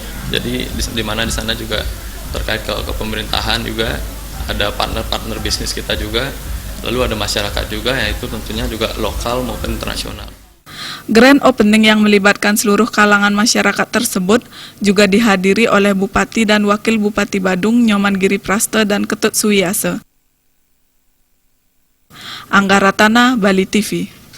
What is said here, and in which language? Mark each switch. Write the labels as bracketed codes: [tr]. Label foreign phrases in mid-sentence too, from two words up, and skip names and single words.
[id] Jadi di mana di sana juga terkait ke pemerintahan juga, ada partner bisnis kita juga, lalu ada masyarakat juga, yaitu tentunya juga lokal maupun internasional. Grand opening yang melibatkan seluruh kalangan masyarakat tersebut juga dihadiri oleh Bupati dan Wakil Bupati Badung, Nyoman Giripraste dan Ketut Suwiyase. Angga Ratana, Bali TV.